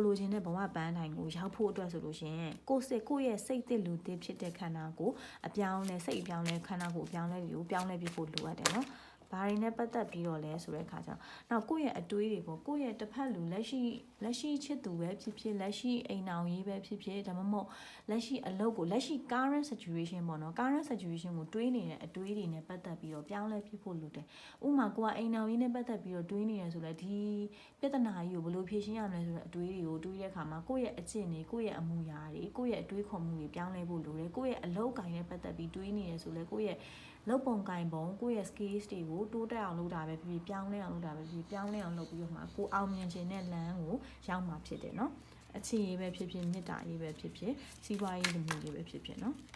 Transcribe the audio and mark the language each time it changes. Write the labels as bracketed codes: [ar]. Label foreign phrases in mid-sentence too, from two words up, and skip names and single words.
[my] လိုချင်တဲ့ဘဝပန်းတိုင်ကိုရောက်ဖို့အတွက်ဆိုလို့ရှင်ကိုရဲ့စိတ်တစ်လူတစ်ဖြစ်တဲ့ခန္ဓာကိုအပြောင်းလဲစိတ်အပြောင်းလဲခန္ဓာကိုအပြောင်းလဲပြီးပြောင်းလဲပြဖို့လိုအပ်တယ်နော်ဘာတွေနဲ့ပတ်သက်ပြီးတော့လဲဆိုတဲ့အခါကျတော့နောက်ကိုယ့် ရဲ့အတွေးတွေပေါ့ကိုယ့်ရဲ့တစ်ဖက်လူလက်ရှိချစ်သူပဲဖြစ်ဖြစ်လက်ရှိအိမ်အောင်ရေးပဲဖြစ်ဖြစ်ဒါမှမဟုတ်လက်ရှိအလုပ်ကိုလက်ရှိ [en] current situation [my] ပေါ့နော် [en] current situation [my] ကိုတွေးနေ တဲ့အတွေးတွေနဲ့ပတ်သက်ပြီးတော့ပြောင်းလဲဖြစ်ဖို့လိုတယ်ဥပမာကိုကအိမ်အောင်ရေးနဲ့ပတ်သက်ပြီးတော့တွေးနေရဆိုလဲဒီပြဿနာကြီးကိုဘယ်လိုဖြေရှင်းရမလဲဆိုတဲ့အတွေးတွေကိုတွေးတဲ့အခါမှာကိုယ့်ရဲ့အကျင့်တွေကိုယ့်ရဲ့အမူအရာတွေကိုယ့်ရဲ့အတွေးခေါ်မှုတွေပြောင်းလဲဖို့လိုတယ်ကိုယ့်ရဲ့အလုပ်ကိုင်နဲ့ပတ်သက်ပြီးတွေးနေရဆိုလဲကိုယ့်ရဲ့လုပ်ပုံကင်ပုံကိုယ့်ရဲ့ skills တွေကိုတိုးတက်အောင်လုပ်တာပဲဖြစ်ဖြစ်ပြောင်းလဲအောင်လုပ်တာပဲဖြစ်ဖြစ်ပြောင်းလဲအောင်လုပ်ပြီးတော့မှကိုအောင်မြင်ခြင်းတဲ့လမ်းကိုရောက်မှာဖြစ်တယ်နော်အခြေရေးပဲဖြစ်ဖြစ်မေတ္တာရေးပဲဖြစ်ဖြစ်စီးပွားရေးလူမှုရေးပဲဖြစ်ဖြစ်နော်